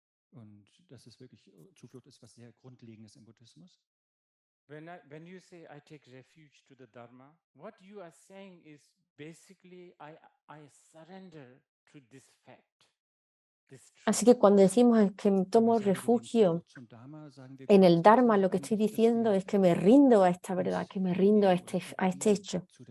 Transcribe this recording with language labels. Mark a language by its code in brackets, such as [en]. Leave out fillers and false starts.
[de] Und das ist wirklich, Zuflucht ist was sehr Grundlegendes im Buddhismus. [en] When you say I take refuge to the Dharma, what you are saying is basically I surrender to this fact. [es] Así que cuando decimos que tomo refugio en el Dharma, lo que estoy diciendo es que me rindo a esta verdad, que me rindo a este hecho.